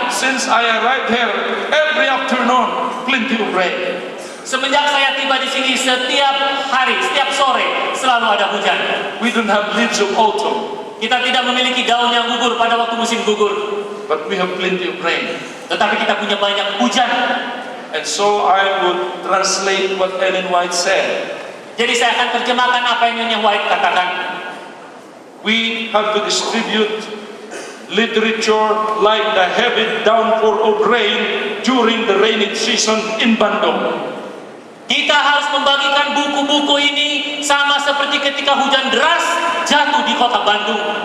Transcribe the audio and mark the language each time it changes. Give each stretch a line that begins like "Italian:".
English: Since I arrived here, every afternoon, plenty of rain.
Indonesian: Semenjak saya tiba di sini, setiap hari, setiap sore selalu ada hujan.
English: We don't have leaves of autumn,
Indonesian: Kita tidak memiliki daun yang gugur pada waktu musim gugur,
English: but we have plenty of rain.
Indonesian: tetapi kita punya banyak hujan.
English: And so I would translate what Ellen White said.
Indonesian: Jadi saya akan terjemahkan apa yang Nyonya White katakan.
English: We have to distribute literature like the heavy downpour of rain during the rainy season in Bandung.
Indonesian: Kita harus membagikan buku-buku ini sama seperti ketika hujan deras jatuh di kota Bandung.